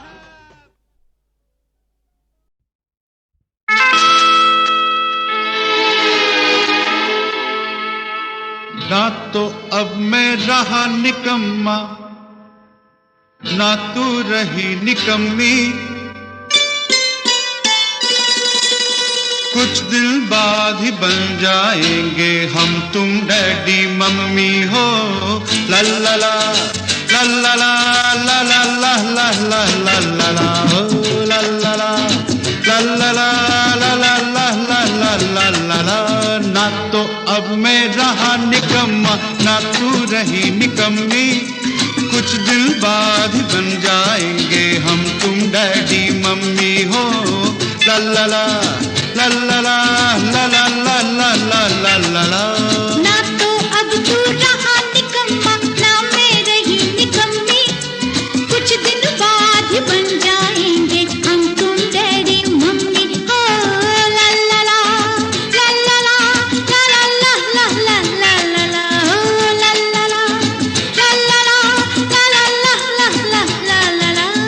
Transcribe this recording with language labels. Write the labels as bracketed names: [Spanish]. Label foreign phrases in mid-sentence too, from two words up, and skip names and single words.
[Hindi] ना तो अब मैं रहा निकम्मा, ना तू रही निकम्मी, कुछ दिन बाद ही बन जाएंगे हम तुम [English] daddy mummy [Hindi] हो। ला ला ला ला ला ला ला ला ला ला ला ला ला ला हो ला ला ला ला ला ला ला ला ला ला ला ला ला ला। ना तो अब मैं रहा निकम्मा, ना तू रही निकम्मी, कुछ दिन बाद ही बन जाएंगे हम तुम [English] daddy mummy [Hindi] हो। ला ला ला ला ला ला ला ला ला ला ला ला ला ला। ना तो अब तू रहा निकम्मा, ना मैं रही निकम्मी, कुछ दिन बाद ही बन जाएंगे हम तुम [English] daddy mummy [Hindi] हो। ला ला ला ला ला ला ला ला ला ला ला ला ला हो ला ला ला ला ला ला ला ला ला ला ला ला।